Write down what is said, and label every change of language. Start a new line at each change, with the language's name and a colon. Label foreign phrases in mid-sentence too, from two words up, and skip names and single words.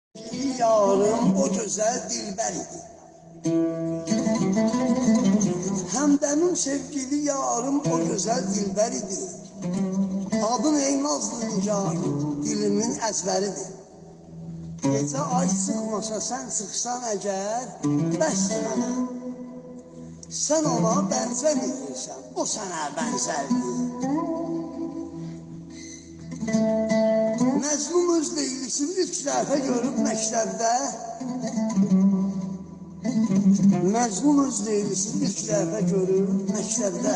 Turkish: Yarım o güzel dilber idi. Hem benim sevgili yarım o güzel dilber idi. Adın ey nazlı nigarım, dilimin ezberidir. Gece ay sıkmasa sen sıksan eğer,
Azerbaijani: bəs mənə.
Turkish: Sen ona benzemiyorsan, o sana benzerdir.
Azerbaijani: Məzlum öz leylisini ilk dəfə görüb məktəbdə. Məzlum öz leylisini ilk dəfə görüb məktəbdə.